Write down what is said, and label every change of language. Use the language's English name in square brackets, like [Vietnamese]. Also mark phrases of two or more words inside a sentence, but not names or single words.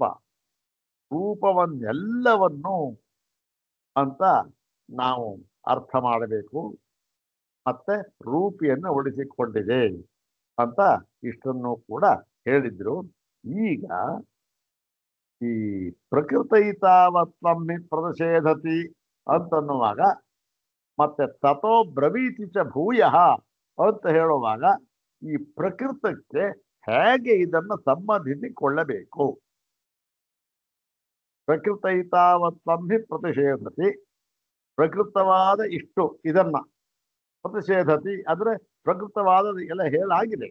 [Kannada] ರೂಪವನ್ನೆಲ್ಲವನ್ನು ಅಂತ ನಾವು ಅರ್ಥ ಮಾಡಬೇಕು. ಮತ್ತೆ ರೂಪಿಯನ್ನು ಉಳಿಸಿಕೊಂಡಿದೆ ಅಂತ ಇಷ್ಟನ್ನು ಕೂಡ ಹೇಳಿದ್ರು. ಈಗ ಈ [Sanskrit] ಪ್ರಕೃತೈತಾವತ್ವಂ ಪ್ರತಿಷೇಧತಿ [Kannada] ಅಂತನ್ನುವಾಗ ಮತ್ತೆ [Sanskrit] ತಥೋ ಬ್ರವೀತಿ ಚ ಭೂಯಃ [Kannada] ಅಂತ ಹೇಳುವಾಗ ಈ ಪ್ರಕೃತಕ್ಕೆ ಹೇಗೆ ಇದನ್ನು ಸಂಬಂಧಿಸಿಕೊಳ್ಳಬೇಕು? [Sanskrit] ಪ್ರಕೃತೈತಾವತ್ವಂ ಪ್ರತಿಷೇಧತಿ, [Kannada] ಪ್ರಕೃತವಾದ ಇಷ್ಟು ಇದನ್ನ ಪ್ರತಿಷೇಧತಿ ಅಂದ್ರೆ ಪ್ರಕೃತವಾದ ಎಲ್ಲ ಹೇಳಾಗಿದೆ.